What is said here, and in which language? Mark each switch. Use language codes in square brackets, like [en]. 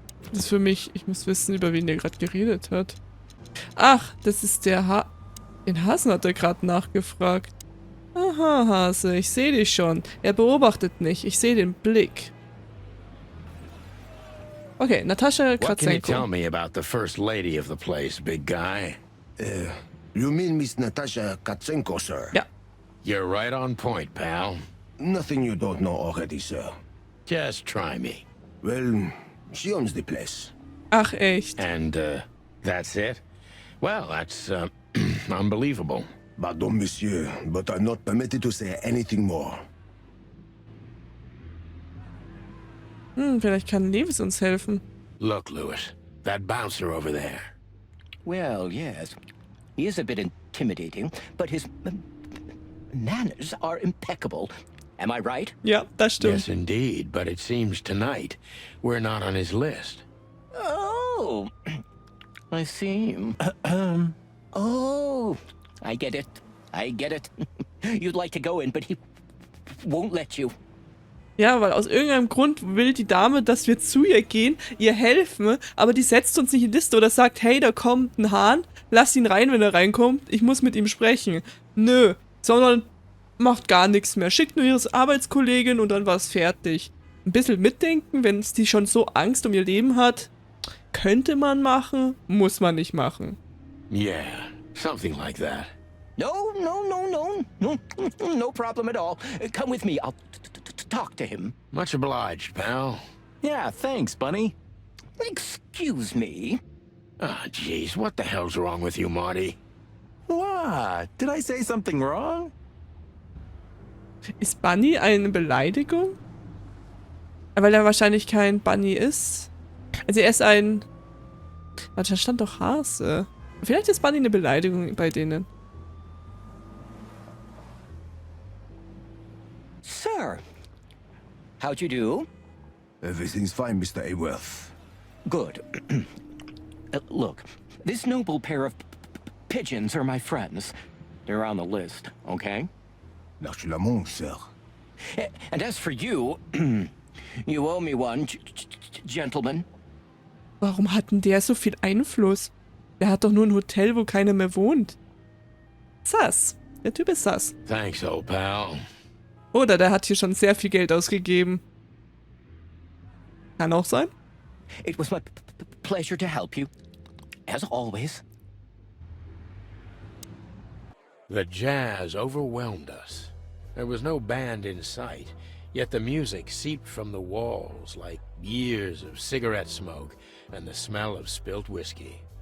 [de] Das ist für mich, ich muss wissen, über wen der gerade geredet hat. Ach, das ist der Den Hasen hat er gerade nachgefragt. Aha, Hase, ich sehe dich schon. Er beobachtet nicht, ich sehe den Blick. Okay, Natascha [en] What can you tell me about the first lady of the place, big guy? You mean Miss Natasha Katsenko, sir? [de] Ja, [en] You're right on point, pal. Nothing you don't know already, sir. Just try me. Well, she owns the place. [de] ach echt. [en] And, that's it? Well, that's, unbelievable. [fr] Pardon, monsieur, [en] but I'm not permitted to say anything more. [de] Vielleicht kann Lewis uns helfen. [en] Look, Lewis, that bouncer over there. Well, yes. He is a bit intimidating, but his manners are impeccable. Am I right? [de] Ja, das stimmt. [en] Yes, indeed, but it seems tonight we're not on his list. Oh, I see. Oh, I get it. I get it. You'd like to go in, but he won't let you. [de] Ja, weil aus irgendeinem Grund will die Dame, dass wir zu ihr gehen, ihr helfen, aber die setzt uns nicht in die Liste oder sagt, hey, da kommt ein Hahn, lass ihn rein, wenn er reinkommt, ich muss mit ihm sprechen. Nö, sondern macht gar nichts mehr, schickt nur ihre Arbeitskollegin und dann war's fertig. Ein bisschen mitdenken, wenn es die schon so Angst um ihr Leben hat, könnte man machen, muss man nicht machen. [en] Yeah, something like that. No, no, no, no, No problem at all. Come with me. I'll talk to him. Much obliged, pal. Yeah, thanks, Bunny. Excuse me. Ah, jeez, what the hell's wrong with you, Marty? What? Did I say something wrong? [de] Ist Bunny eine Beleidigung? Weil er wahrscheinlich kein Bunny ist. Also er ist ein... Warte, da stand doch Hase. Vielleicht ist Bunny eine Beleidigung bei denen. [en] Sir, how'd you do? Everything's fine, Mr. Aworth. Good. Look, this noble pair of pigeons are my friends. They're on the list, okay? [fr] Naturellement, sir. [en] And as for you, you owe me one, gentlemen. [de] Warum hat denn der so viel Einfluss? Der hat doch nur ein Hotel, wo keiner mehr wohnt. Sass. Der Typ ist sass. [en] Thanks, old pal. [de] Oder der hat hier schon sehr viel Geld ausgegeben. Kann auch sein. [en] It was my pleasure to help you, as always. The jazz overwhelmed us. There was no band in sight, yet the music seeped from the walls like years of cigarette smoke and the smell of spilt whiskey.